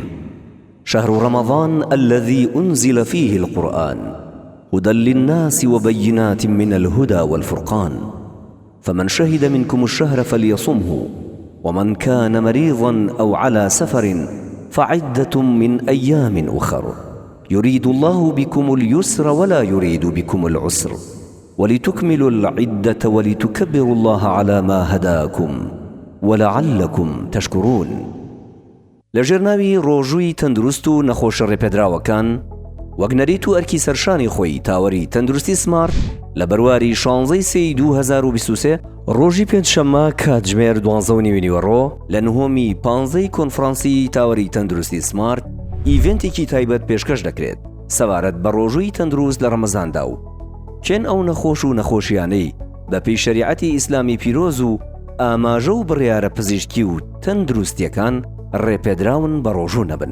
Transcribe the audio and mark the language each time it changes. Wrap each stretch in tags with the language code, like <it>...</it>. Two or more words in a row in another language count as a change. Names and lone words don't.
<ar>شهر رمضان الذي أنزل فيه القرآن هدى للناس وبينات من الهدى والفرقان، فمن شهد منكم الشهر فليصمه، ومن كان مريضا أو على سفر فعدة من أيام أخر، يريد الله بكم اليسر ولا يريد بكم العسر، ولتكملوا العدة ولتكبروا الله على ما هداكم ولعلكم تشكرون.</ar> <ckb>لجرناوی ڕۆژووی تەندروست و نەخۆشە ڕێپێدراوەکان وەک نەریت و ئەرکی سەرشانی خۆی تاوەری تەندروستی سمارت لە بەرواری 16 سەی 2023 ڕۆژی پێنجشەممە کاتژمێر 12:30 لە نهۆمی 15 کۆنفرانسی تاوەری تەندروستی سمارت ئیڤێنتێکی تایبەت پێشکەش دەکرێت سەبارەت بە ڕۆژووی تەندروست لە ڕەمەزاندا و کێن ئەو نەخۆش و نەخۆشیانەی بە پێی شەریعەتی ئیسلامی پیرۆز و ئاماژە و بڕیارە پزیشکی و تەندروستیەکان ڕێپێدراون بە ڕۆژوو نەبن.</ckb>